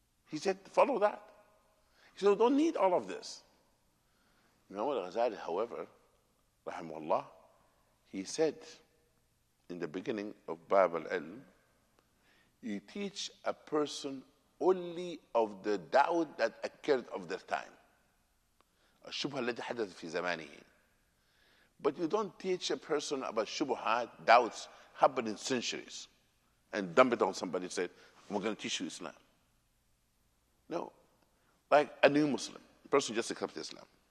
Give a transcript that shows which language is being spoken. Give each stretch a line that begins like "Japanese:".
English: He said, follow that. He said, we don't need all of this. Imam al-Ghazali, however, rahimahullah, he said in the beginning of Bab al-Ilm, you teach a person only of the doubt that occurred of their time.
Arabic: الشبهة التي حدثت في زمانه.
English: But you don't teach a person about shubhat, doubts happened in centuries, and dump it on somebody and say, we're going to teach you Islam. No. Like a new Muslim, a person just accepted Islam.